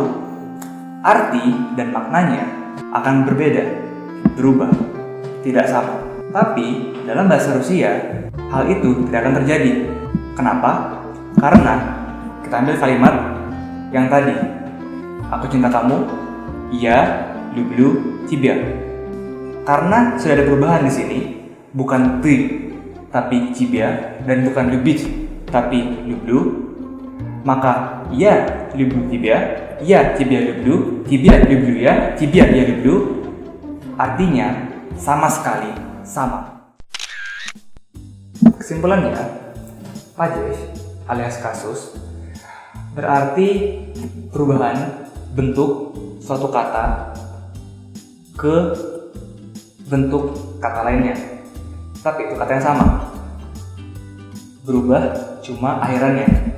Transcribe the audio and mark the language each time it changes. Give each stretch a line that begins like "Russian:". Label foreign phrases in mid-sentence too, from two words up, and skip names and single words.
Indonesian: Arti dan maknanya akan berbeda, berubah, tidak sama. Tapi dalam bahasa Rusia, hal itu tidak akan terjadi. Kenapa? Karena kita ambil kalimat yang tadi, aku cinta kamu, ya,
Russian: люблю тебя.
Indonesian: Karena sudah ada perubahan di sini, bukan ты, tapi тебя, dan bukan любить, tapi люблю, maka
Russian: я люблю тебя, я тебя люблю, тебя люблю я, тебя я люблю,
Indonesian: artinya sama sekali sama. Kesimpulannya, pajas alias kasus berarti perubahan bentuk suatu kata ke bentuk kata lainnya, tapi itu kata yang sama, berubah cuma akhirannya.